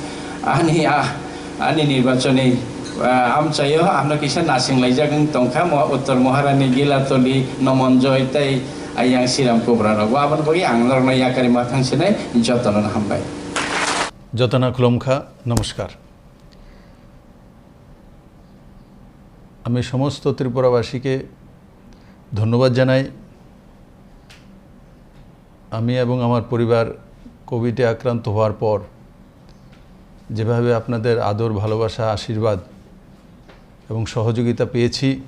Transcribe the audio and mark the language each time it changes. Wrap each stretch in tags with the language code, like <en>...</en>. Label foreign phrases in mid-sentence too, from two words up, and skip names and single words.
<trp>आनि निर्वाचनी आमचायो आमनो किसा नासिंलाय जागोन तंखा उत्तर महारानी गिलातली नमनजय ताय आयां सिराम कोब्रा रगो आबन बगै आं नरनाय याकारि माथांसेनाय जतन हामबाय যতনা খুলমখা নমস্কার।</trp> <bn>আমি সমস্ত ত্রিপুরাবাসীকে ধন্যবাদ জানাই। আমি এবং আমার পরিবার কোভিডে আক্রান্ত হওয়ার পর যেভাবে আপনাদের আদর ভালোবাসা আশীর্বাদ এবং সহযোগিতা পেয়েছি</bn>